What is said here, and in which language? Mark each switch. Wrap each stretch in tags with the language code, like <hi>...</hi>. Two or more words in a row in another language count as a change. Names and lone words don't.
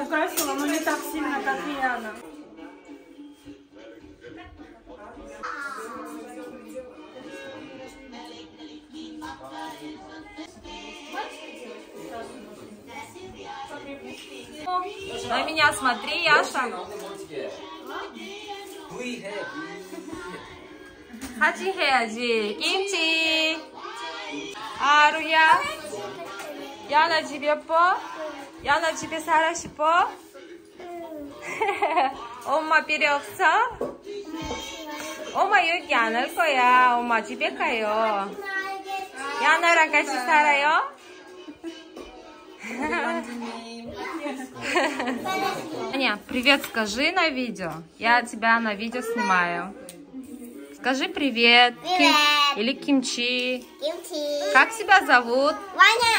<ru>украсила, но не так сильно, как и Яна. На меня смотри, Яша.</ru> <ko>사진 해야지. 김치. 아루야. 야나 집 예뻐? 야나 집에 살아 싶어? 엄마 필요 없어? 엄마 여기 안 올 거야. 엄마 집에 가요. 야나랑 같이 살아요?</ko> <ru>Аня, привет скажи на видео. Я тебя на видео снимаю. Скажи привет. Привет. Или кимчи. Кимчи. Как тебя зовут? Ваня.</ru>